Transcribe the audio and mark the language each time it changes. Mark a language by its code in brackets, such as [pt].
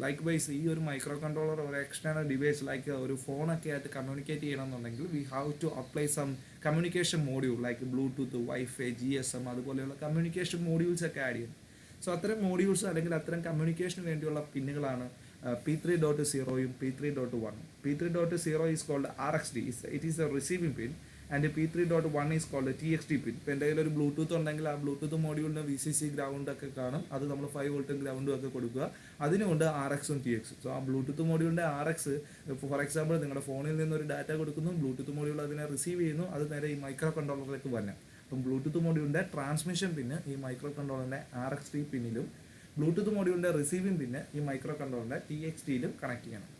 [ml] Like vice ഈ ഒരു micro controller ഒരു എക്സ്റ്റേണൽ ഡിവൈസ് ലൈക്ക് ഒരു ഫോണൊക്കെ ആയിട്ട് കമ്മ്യൂണിക്കേറ്റ് ചെയ്യണമെന്നുണ്ടെങ്കിൽ [en] we have to apply some communication module [ml] like Bluetooth, wifi, GSM അതുപോലെയുള്ള കമ്മ്യൂണിക്കേഷൻ മോഡ്യൂൾസ് ഒക്കെ ആഡ് ചെയ്യും. സോ അത്തരം മോഡ്യൂൾസ് അല്ലെങ്കിൽ അത്തരം കമ്മ്യൂണിക്കേഷന് വേണ്ടിയുള്ള പിന്നുകളാണ് P3.0യും P3.1. [en] P3.0 is called RXD, it is a receiving pin, and P3.1 is called TXD pin. [ml] ഇപ്പോൾ എൻ്റെ കയ്യിൽ ഒരു ബ്ലൂടൂത്ത് ഉണ്ടെങ്കിൽ ആ ബ്ലൂടൂത്ത് മോഡ്യൂളിന് VCC ഗ്രൗണ്ട് ഒക്കെ കാണും. അത് നമ്മൾ 5 വോൾട്ടും ഗ്രൗണ്ടും ഒക്കെ കൊടുക്കുക. അതിനുകൊണ്ട് RXഉം TXഉം. സോ ആ ബ്ലൂടൂത്ത് മോഡ്യൂളിൻ്റെ RX ഫോർ എക്സാമ്പിൾ നിങ്ങളുടെ ഫോണിൽ നിന്ന് ഒരു ഡാറ്റ കൊടുക്കുന്നു, ബ്ലൂടൂത്ത് മോഡ്യൂൾ അതിനെ റിസീവ് ചെയ്യുന്നു, അത് നേരെ ഈ മൈക്രോ കൺട്രോളറിലേക്ക് വരണം. അപ്പം ബ്ലൂടൂത്ത് മോഡ്യൂളിൻ്റെ ട്രാൻസ്മിഷൻ പിന്നെ ഈ മൈക്രോ കൺട്രോളറിൻ്റെ RXD പിന്നിലും ബ്ലൂടൂത്ത് മോഡ്യൂളിൻ്റെ റിസീവിംഗ് പിന്നെ ഈ മൈക്രോ കൺട്രോളറിൻ്റെ TXDയിലും കണക്ട് ചെയ്യണം.